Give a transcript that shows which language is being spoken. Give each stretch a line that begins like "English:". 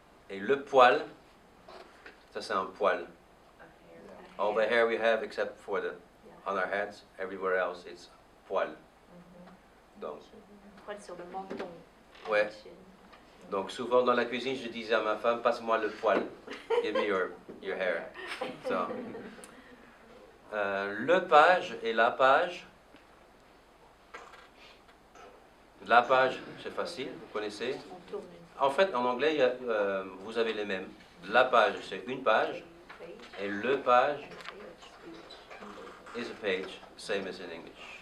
French: Et le poêle, ça c'est un poêle.
English: All the hair we have except for on our heads, everywhere else it's poêle.
French: Donc. Poêle sur le menton. Ouais. Donc souvent dans la cuisine, je disais à ma femme, passe-moi le poêle.
English: Give me your hair. So.
French: Le page et la page. La page, c'est facile, vous connaissez. En fait, en anglais, vous avez les mêmes. La page, c'est une page. Et le page,
English: is a page, same as in English.